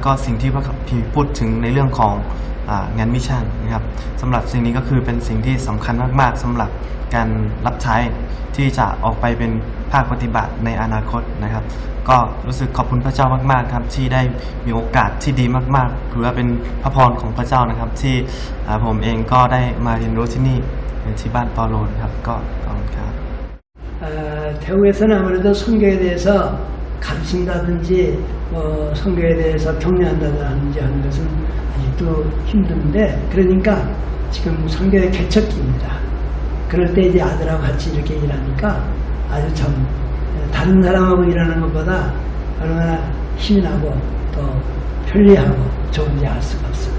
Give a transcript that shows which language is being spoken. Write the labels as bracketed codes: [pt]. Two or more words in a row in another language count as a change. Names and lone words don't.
[th] ก็สิ่งที่พระคัมภีร์พูดถึงในเรื่องของงานมิชชั่นนะครับสำหรับสิ่งนี้ก็คือเป็นสิ่งที่สำคัญมากๆสำหรับการรับใช้ที่จะออกไปเป็นภาคปฏิบัติในอนาคตนะครับก็รู้สึกขอบคุณพระเจ้ามากๆครับที่ได้มีโอกาสที่ดีมากๆถือว่าเป็นพระพรของพระเจ้านะครับที่ผมเองก็ได้มาเรียนรู้ที่นี่ที่บ้านเปาโลนะครับก็ขอบคุณครับ [ko] 태국에서는 아무래도 선교에 대해서 가르친다든지 선교에 대해서 격려한다든지 하는 것은 아직도 힘든데 그러니까 지금 선교의 개척기입니다. 그럴 때 이제 아들하고 같이 이렇게 일하니까 아주 참 다른 사람하고 일하는 것보다 얼마나 힘이 나고 또 편리하고 좋은지 알 수가 없습니다.